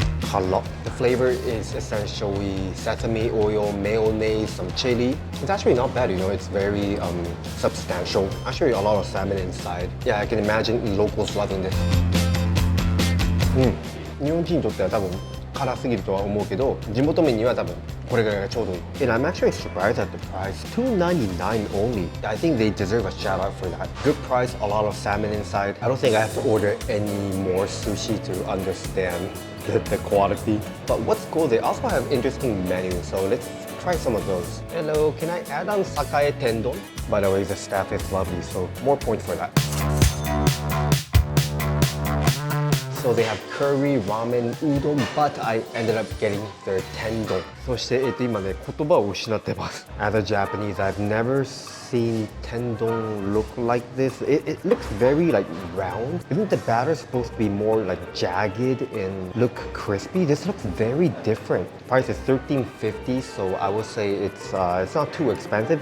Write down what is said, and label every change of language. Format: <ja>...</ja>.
<en>Halal. The flavor is essentially sesame oil, mayonnaise, some chili. It's actually not bad, you know, it's very substantial. Actually, a lot of salmon inside. Yeah, I can imagine locals loving this.</en> <ja>日本人にとっては多分辛すぎるとは思うけど、地元民には多分これぐらいがちょうどいい。</ja> <en>And I'm actually surprised at the price. $2.99 only. I think they deserve a shout out for that. Good price, a lot of salmon inside. I don't think I have to order any more sushi to understand the quality. But what's cool, they also have interesting menus, so let's try some of those. Hello, can I add on Sakae Tendon? By the way, the staff is lovely, so more points for that. So they have curry, ramen, udon, but I ended up getting their tendon.</en> <ja>そして今ね、言葉を失ってます。</ja> <en>As a Japanese, I've never seen tendon look like this. It looks very like round. Isn't the batter supposed to be more like jagged and look crispy? This looks very different. Price is $13.50, so I would say it's not too expensive.</en>